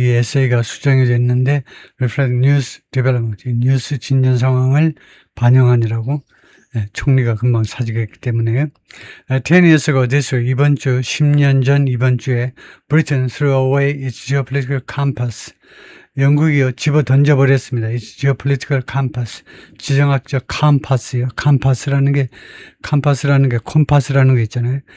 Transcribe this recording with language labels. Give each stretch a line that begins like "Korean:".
Korean: 이 에세이가 수정이 됐는데
English: reflect news development,
Korean: 뉴스 진전 상황을 반영하느라고 총리가 금방 사직했기 때문에요.
English: 10 years ago this week,
Korean: 이번 주 10년 전 이번 주에
English: Britain threw away its geopolitical compass.
Korean: 영국이요 집어 던져버렸습니다.
English: its geopolitical compass,
Korean: 지정학적 컴파스요. 컴파스라는 게 콤파스라는 게 있잖아요.